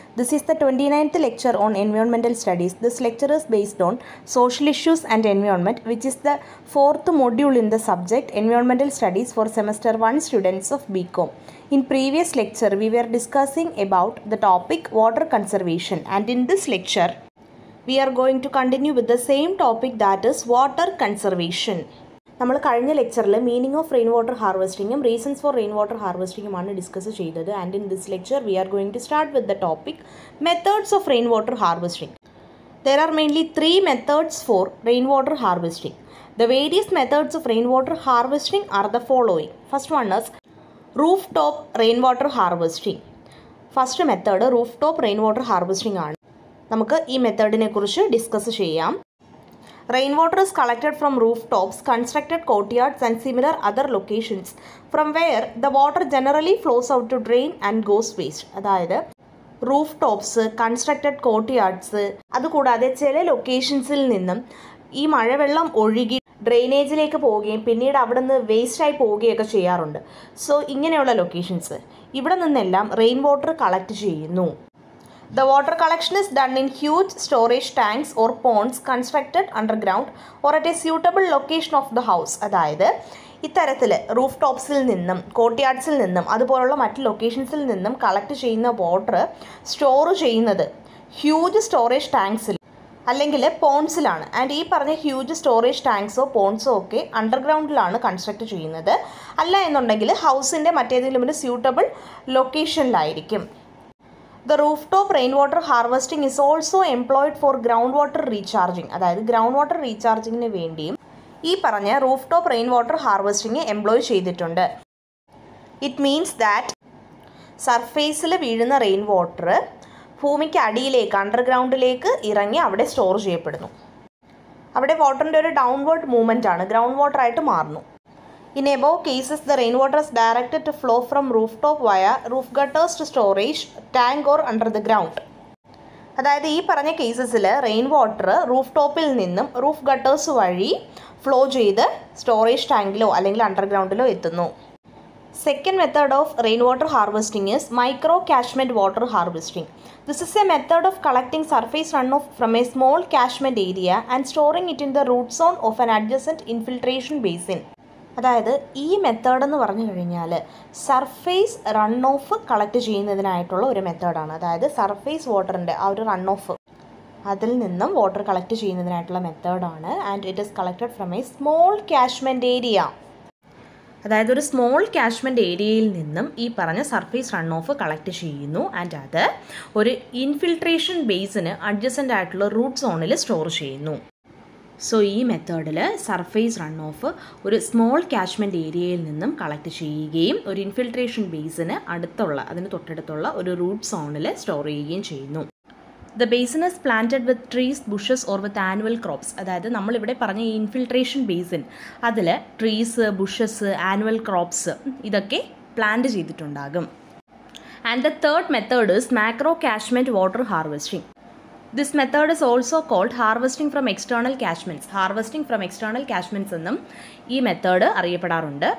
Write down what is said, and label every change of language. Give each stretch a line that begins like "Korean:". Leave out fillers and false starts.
English: This is the 29th lecture on Environmental Studies. This lecture is based on Social Issues and Environment, which is the fourth module in the subject Environmental Studies for Semester 1 students of BCom. In previous lecture, we were discussing about the topic water conservation, and in this lecture, we are going to continue with the same topic, that is water conservation.
Malayalam: നമ്മൾ കഴിഞ്ഞ ലെക്ചറിൽ meaning of rain water ഹാർവെസ്റ്റിങ്ങും reasons for rain water ഹാർവെസ്റ്റിങ്ങുമാണ് discuss ചെയ്തത്.
English: And in this lecture we are going to start with the topic methods of rain water harvesting. There are mainly three methods for rainwater harvesting. The various methods of rainwater harvesting are the following. First one is rooftop rainwater harvesting. First method rooftop rainwater harvesting ആണ്.
Malayalam: നമുക്ക് ഈ മെത്തേഡിനെ കുറിച്ച് discuss ചെയ്യാം.
English: Rain water is collected from rooftops, constructed courtyards and similar other locations from where the water generally flows out to drain and goes waste.
Malayalam: അതായത് roof tops, constructed കോർട്ട്യാർഡ്സ്, അതുകൂടാതെ ചില ലൊക്കേഷൻസിൽ നിന്നും ഈ മഴവെള്ളം ഒഴുകി ഡ്രെയിനേജിലേക്ക് പോവുകയും പിന്നീട് അവിടെ നിന്ന് വേസ്റ്റായി പോവുകയൊക്കെ ചെയ്യാറുണ്ട്. സോ ഇങ്ങനെയുള്ള ലൊക്കേഷൻസ്, ഇവിടെ നിന്നെല്ലാം റെയിൻ വാട്ടർ കളക്ട് ചെയ്യുന്നു.
English: The water collection is done in huge storage tanks or ponds constructed underground or at a suitable location of the house.
Malayalam: അതായത് ഇത്തരത്തിൽ റൂഫ് ടോപ്സിൽ നിന്നും കോർട്ട്യാർഡ്സിൽ നിന്നും അതുപോലുള്ള മറ്റ് ലൊക്കേഷൻസിൽ നിന്നും കളക്ട് ചെയ്യുന്ന വാട്ടർ സ്റ്റോർ ചെയ്യുന്നത് ഹ്യൂജ് സ്റ്റോറേജ് ടാങ്ക്സിൽ അല്ലെങ്കിൽ പോൺസിലാണ്. ആൻഡ് ഈ പറഞ്ഞ ഹ്യൂജ് സ്റ്റോറേജ് ടാങ്ക്സോ പോൺസോ ഒക്കെ അണ്ടർഗ്രൗണ്ടിലാണ് കൺസ്ട്രക്ട് ചെയ്യുന്നത്. അല്ല എന്നുണ്ടെങ്കിൽ ഹൗസിൻ്റെ മറ്റേതെങ്കിലും ഒരു suitable ലൊക്കേഷനിലായിരിക്കും.
English: The rooftop rainwater harvesting is also employed for groundwater recharging.
Malayalam: അതായത് ഗ്രൗണ്ട് വാട്ടർ റീചാർജിങ്ങിന് വേണ്ടിയും ഈ പറഞ്ഞ roof top rain water harvesting employ ചെയ്തിട്ടുണ്ട്.
English: it means that
Malayalam: സർഫേസിൽ വീഴുന്ന റെയിൻ വാട്ടർ ഭൂമിക്ക് അടിയിലേക്ക് അണ്ടർഗ്രൗണ്ടിലേക്ക് ഇറങ്ങി അവിടെ സ്റ്റോർ ചെയ്യപ്പെടുന്നു. അവിടെ വാട്ടറിൻ്റെ ഒരു ഡൗൺവേർഡ് മൂവ്മെൻ്റ് ആണ്, ഗ്രൗണ്ട് വാട്ടർ ആയിട്ട് മാറുന്നു.
English: In above cases, the rainwater is directed to flow from rooftop via roof gutters to storage tank or under the ground.
Malayalam: അതായത് ഈ പറഞ്ഞ കേസസിൽ റെയിൻ വാട്ടർ റൂഫ് ടോപ്പിൽ നിന്നും റൂഫ് ഗട്ടേഴ്സ് വഴി ഫ്ലോ ചെയ്ത് സ്റ്റോറേജ് ടാങ്കിലോ അല്ലെങ്കിൽ അണ്ടർഗ്രൗണ്ടിലോ എത്തുന്നു.
English: Second method of rainwater harvesting is micro catchment water harvesting. This is a method of collecting surface runoff from a small catchment area and storing it in the root zone of an adjacent infiltration basin.
Malayalam: അതായത് ഈ method എന്ന് പറഞ്ഞു കഴിഞ്ഞാൽ surface run off collect ചെയ്യുന്നതിനായിട്ടുള്ള ഒരു മെത്തേഡാണ്. അതായത് surface വാട്ടറിൻ്റെ ആ ഒരു റൺ ഓഫ് അതിൽ നിന്നും വാട്ടർ കളക്ട് ചെയ്യുന്നതിനായിട്ടുള്ള മെത്തേഡാണ്.
English: And it is collected from a small catchment area.
Malayalam: അതായത് ഒരു സ്മോൾ കാച്ച്മെൻറ്റ് ഏരിയയിൽ നിന്നും ഈ പറഞ്ഞ സർഫേസ് റൺ ഓഫ് കളക്ട് ചെയ്യുന്നു. ആൻഡ് അത് ഒരു ഇൻഫിൽട്രേഷൻ ബേസിന് അഡ്ജസൻ്റ് ആയിട്ടുള്ള റൂട്ട് സോണിൽ സ്റ്റോർ ചെയ്യുന്നു. സോ ഈ മെത്തേഡിൽ സർഫേസ് റൺ ഓഫ് ഒരു സ്മോൾ കാച്ച്മെൻറ്റ് ഏരിയയിൽ നിന്നും കളക്ട് ചെയ്യുകയും ഒരു ഇൻഫിൽട്രേഷൻ ബേസിന് അതിന് തൊട്ടടുത്തുള്ള ഒരു റൂട്ട് സോണിൽ സ്റ്റോർ ചെയ്യുകയും ചെയ്യുന്നു.
English: The basin is planted with trees, bushes or with annual crops.
Malayalam: അതായത് നമ്മളിവിടെ പറഞ്ഞ ഈ ഇൻഫിൽട്രേഷൻ ബേസിൻ അതിൽ ട്രീസ്, ബുഷസ്, ആനുവൽ ക്രോപ്സ് ഇതൊക്കെ പ്ലാന്റ് ചെയ്തിട്ടുണ്ടാകും.
English: And the third method is macro catchment water harvesting. This method is also called harvesting from external catchments. Harvesting from external catchments
Malayalam: എന്നും ഈ method അറിയപ്പെടാറുണ്ട്.